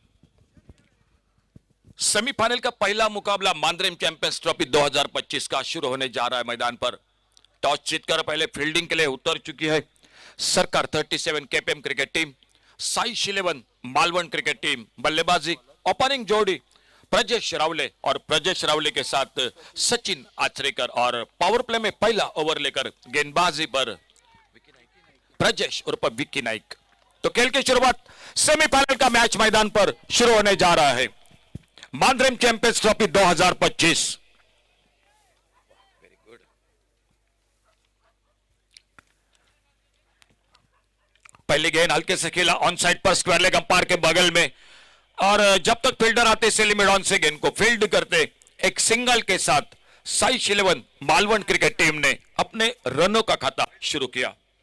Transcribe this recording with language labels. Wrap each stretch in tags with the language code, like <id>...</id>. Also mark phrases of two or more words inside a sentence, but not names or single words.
<hi>सेमीफाइनल का पहला मुकाबला मांद्रेम चैंपियंस ट्रॉफी 2025 का शुरू होने जा रहा है। मैदान पर टॉस जीतकर पहले फील्डिंग के लिए उतर चुकी है सरकार 37 केपेम क्रिकेट टीम। साइश 11 मालवन क्रिकेट टीम। बल्लेबाजी ओपनिंग जोड़ी प्रजेश रावले और प्रजेश रावले के साथ सचिन आचरेकर, और पावर प्ले में पहला ओवर लेकर गेंदबाजी पर प्रजेश उर्फ विक्की नाइक। तो खेल की शुरुआत सेमीफाइनल का मैच मैदान पर शुरू होने जा रहा है। मांद्रेम चैंपियंस ट्रॉफी 2025। पहली गेंद हल्के से खेला ऑन साइड पर स्क्वायर लेग अंपायर के बगल में, और जब तक फील्डर आते से लिमिट ऑन से गेंद को फील्ड करते एक सिंगल के साथ साइश 11 मालवन क्रिकेट टीम ने अपने रनों का खाता शुरू किया।</hi>